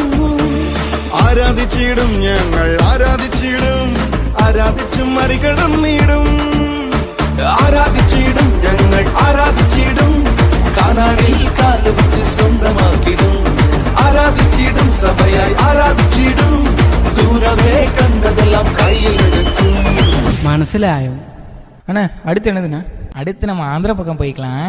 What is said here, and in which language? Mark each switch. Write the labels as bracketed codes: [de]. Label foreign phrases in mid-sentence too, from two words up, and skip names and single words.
[ml] ആരാധിച്ചിടും ഞങ്ങൾ, ആരാധിച്ചിടും, ആരാധിച്ചു മറികടന്നിടും. ആരാധിച്ചിടും ഞങ്ങൾ, ആരാധിച്ചിടും, കാനാരിൽ കാല് വെച്ച് സ്വന്തമാക്കിടും. ആരാധിച്ചിടും സഭയായി, ആരാധിച്ചിടും, ദൂരമേ കണ്ടതെല്ലാം കയ്യിലെടുക്കും. മനസ്സിൽ ആയും. [ta] அண்ணா அடுத்து என்னதுண்ணா? அடுத்து நம்ம ஆந்திரா பக்கம் போய்க்கலாம்.